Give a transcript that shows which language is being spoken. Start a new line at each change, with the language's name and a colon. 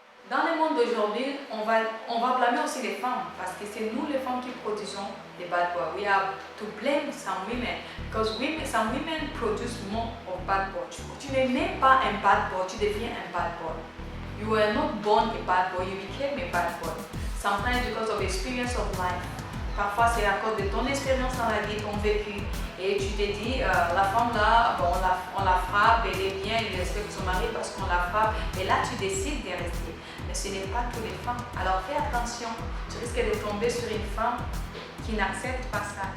French: Dans le monde d'aujourd'hui, on va blâmer aussi les femmes parce que c'est nous les femmes qui produisons les bad boys.
English: We have to blame some women because some women produce more of bad boys.
French: Tu n'es même pas un bad boy, tu deviens un bad boy.
English: You were not born a bad boy, you became a bad boy. Sometimes because of experience of life.
French: Parfois c'est à cause de ton expérience dans la vie, ton vécu. Et tu te dis, la femme là, bon, on la frappe, elle est bien, elle respecte son mari parce qu'on la frappe. Et là tu décides de rester. Mais ce n'est pas toutes les femmes. Alors fais attention, tu risques de tomber sur une femme qui n'accepte pas ça.